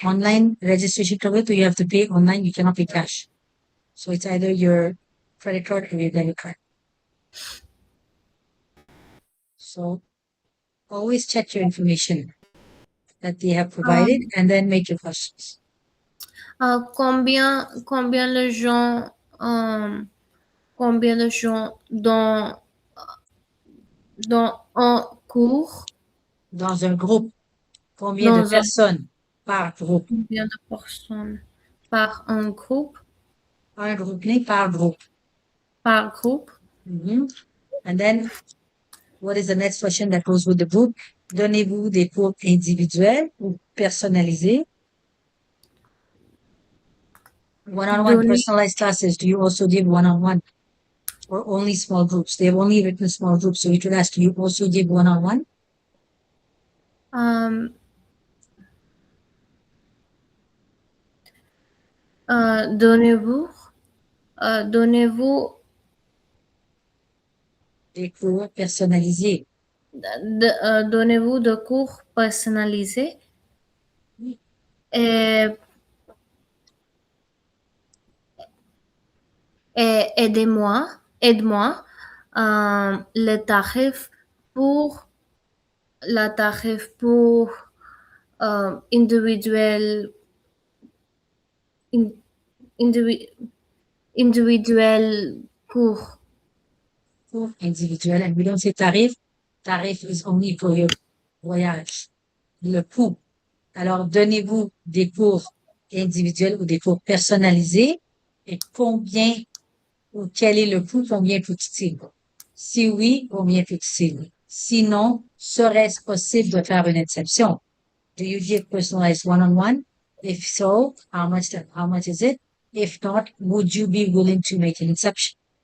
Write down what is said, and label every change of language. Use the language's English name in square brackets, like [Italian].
[English] Online registration covered, so you have to pay online. You cannot pay cash. So it's either your credit card or your debit card. So always check your information that they have provided and then make your questions. [French] combien de gens, combien de gens dans un cours, Dans un groupe, combien de dans un personnes par groupe? combien de personnes par un groupe, Un groupe par groupe. par groupe? Mhm. [English] And then, what is the next question that goes with the group? [French] Donnez-vous des cours individuels ou personnalisés? [English] One-on-one [French] Donner, [English] personalized classes. Do you also give one-on-one or only small groups? They have only written small groups. So you could ask, do you also give one-on-one? [French] euh, donnez-vous, donnez-vous, Des cours personnalisés. donnez-vous de cours personnalisés et, et aide-moi, le tarif pour, la tarif pour individuel, in- indivi- individuel cours. Cours individuels. [English] And we don't say tarif. Tarif is only for your voyage. [French] Le coût. Alors, donnez-vous des cours individuels ou des cours personnalisés et combien ou quel est le coût, combien coûte-t-il? Si oui, combien coûte-t-il? Sinon, serait-ce possible de faire une exception? [English] Do you give personalized one-on-one? If so, how much is it? If not, would you be willing to make an exception?